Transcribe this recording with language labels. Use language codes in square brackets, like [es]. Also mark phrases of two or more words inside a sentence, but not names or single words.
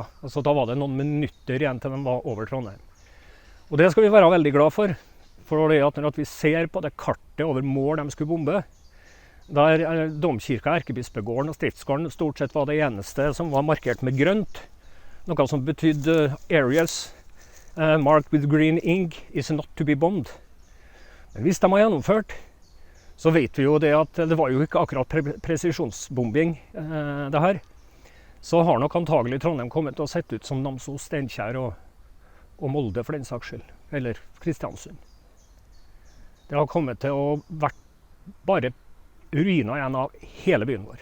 [no] Altså, da var det noen minutter igjen til de var over Trondheim. Og det skal vi være veldig glad for det at når vi ser på det kartet over mål de skulle bombe, der domkirka, Erkebispegården og Stiftsgården stort sett var det eneste som var markert med grønt, noe som betydde [en] areas marked with green ink is not to be bombed. [no] Men hvis de har gjennomført, så vet vi jo det at det var jo ikke akkurat presisjonsbombing det her. Så har nok antagelig Trondheim kommet til å sette ut som Namsos, Steinkjer og Molde for den saks skyld, eller Kristiansund. Det har kommet til å vært bare ruiner igjen av hele byen vår.